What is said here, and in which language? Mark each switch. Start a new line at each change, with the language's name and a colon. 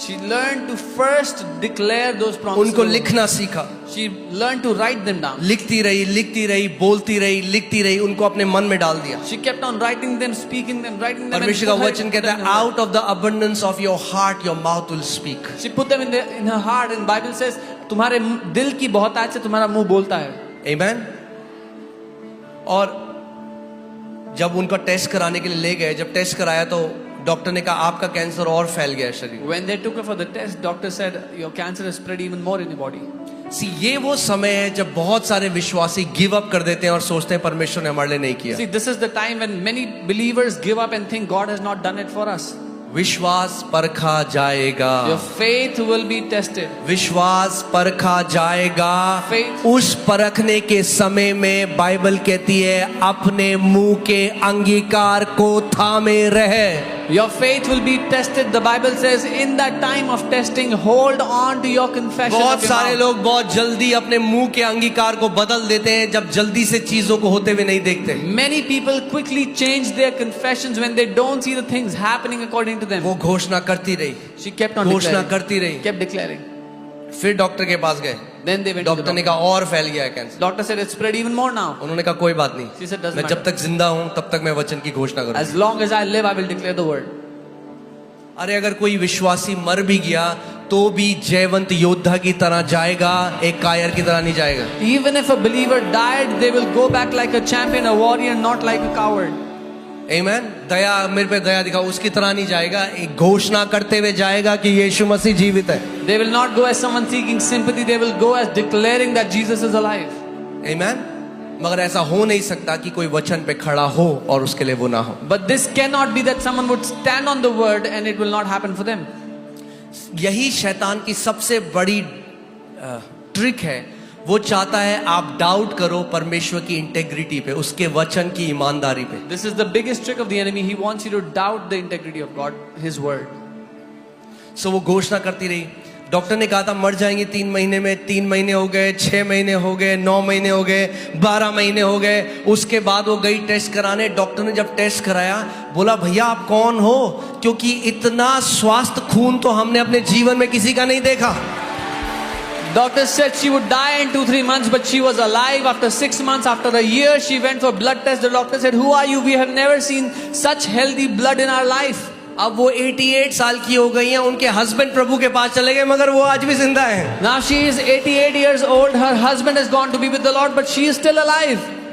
English: she learned to first declare those promises.
Hindi: उनको लिखना सीखा,
English: She learned to write them down.
Hindi: लिखती रही, बोलती रही, लिखती रही, उनको अपने मन में डाल दिया।
English: She kept on writing them, speaking them, writing them. and
Hindi: परमेश्वर का
English: put her-
Hindi: वचन
English: put
Hindi: कहता
English: them in her out of the abundance of your heart your mouth will speak. heart. She put them in her heart, and Bible says,
Hindi: तुम्हारे दिल की बहुतायत से तुम्हारा मुंह बोलता है. आमेन। और जब उनका टेस्ट कराने के लिए ले गए, जब टेस्ट कराया तो डॉक्टर ने कहा आपका कैंसर और फैल गया है शरीर में।
English: When they took her for the test, doctor said your cancer has spread even more in your body.
Hindi: सी ये वो समय है जब बहुत सारे विश्वासी गिव अप कर देते हैं और सोचते हैं परमेश्वर ने हमारे लिए नहीं किया।
English: See, this is the time when many believers give up and think God has not done it for us.
Hindi: विश्वास परखा जाएगा,
English: Your faith will be tested.
Hindi: विश्वास परखा जाएगा।
English: Faith.
Hindi: उस परखने के समय में बाइबल कहती है अपने मुंह के अंगीकार को थामे रहे।
English: Your faith will be tested. The Bible says, in that time of testing, hold on to your confession.
Hindi: बहुत
English: of your
Hindi: सारे
English: mouth.
Hindi: लोग बहुत जल्दी अपने मुंह के अंगीकार को बदल देते हैं जब जल्दी से चीजों को होते हुए नहीं देखते।
English: Many people quickly change their confessions when they don't see the things happening according to them.
Hindi: वो घोषणा करती रही,
English: She kept on
Hindi: घोषणा
English: declaring.
Hindi: करती रही,
English: Kept declaring.
Hindi: फिर डॉक्टर के पास गए,
English: Then they went to the
Hindi: doctor ने
English: doctor.
Hindi: कहा और फैल गया है cancer.
English: Doctor said it's spread even more now.
Hindi: उन्होंने कहा कोई बात नहीं,
English: She said, "Doesn't
Hindi: मैं जब
English: matter.
Hindi: तक जिंदा हूं तब तक मैं वचन की घोषणा करूंगा।
English: As long as I live, I will declare the word.
Hindi: अरे अगर कोई विश्वासी मर भी गया तो भी जयवंत योद्धा की तरह जाएगा, एक कायर की तरह नहीं जाएगा।
English: Even if a believer died, they will go back like a champion, a warrior, not like a coward.
Hindi: आमेन। दया, मेरे पे दया दिखाओ, उसकी तरह नहीं जाएगा, एक घोषणा करते हुए जाएगा कि यीशु मसीह जीवित है।
English: They will not go as someone seeking sympathy. They will go as declaring that Jesus is alive.
Hindi: आमेन। मगर ऐसा हो नहीं सकता कि कोई वचन पे खड़ा हो और उसके लिए वो ना हो।
English: But this cannot be that someone would stand on the word and it will not happen for them.
Hindi: यही शैतान की सबसे बड़ी ट्रिक है। वो चाहता है आप डाउट करो परमेश्वर की इंटेग्रिटी पे, उसके वचन की ईमानदारी पे।
English: This is the biggest trick of the enemy. He wants you to doubt the integrity of God, His word.
Hindi: सो वो घोषणा करती रही। डॉक्टर ने कहा था मर जाएंगे 3 महीने में, 3 महीने हो गए, 6 महीने हो गए, 9 महीने हो गए, 12 महीने हो गए। उसके बाद वो गई टेस्ट कराने। डॉक्टर ने जब टेस्ट कराया बोला भैया आप कौन हो, क्योंकि इतना स्वास्थ्य खून तो हमने अपने जीवन में किसी का नहीं देखा।
English: Doctor said she would die in 2-3 months, but she was alive after 6 months. After a year, she went for blood test. The doctor said, "Who are you? We have never seen such healthy blood in our life."
Hindi: अब वो 88 साल की हो गई हैं, उनके husband प्रभु के पास चले गए मगर वो आज भी जिंदा हैं।
English: Now she is 88 years old. Her husband has gone to be with the Lord, but she is still alive.